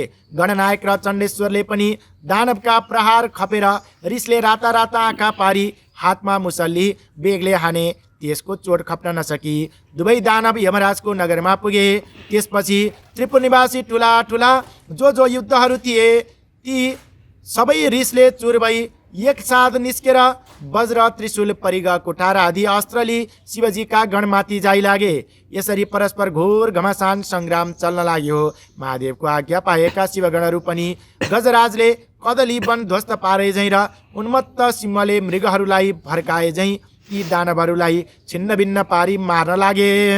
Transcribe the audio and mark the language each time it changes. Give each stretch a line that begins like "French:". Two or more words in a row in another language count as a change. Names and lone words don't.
Nepali: गणनायक र चण्डेश्वरले पनि दानवका प्रहार खपेर रिसले राता राता आँखा पारी हातमा मुसल्ली बेगले हाने। त्यसको चोट खप्न नसकी दुवै दानव यमराजको नगरमा पुगे। त्यसपछि त्रिपुर निवासी ठुला ठुला जो युद्धहरू थिए ती सबै रिसले चुर भई एकसाथ निस्केर वज्र त्रिशूल परिग कुठार आदि अस्त्रली शिवजीका गणमाथि जाइ लागे। यसरी परस्पर घोर घमासान सङ्ग्राम चल्न लाग्यो। महादेवको आज्ञा पाएका शिवगणहरू पनि गजराजले कदली वन ध्वस्त पारे झैँ र उन्मत्त सिंहले मृगहरूलाई भर्काए झैँ ती दानवहरूलाई छिन्न भिन्न पारी मार्न लागे।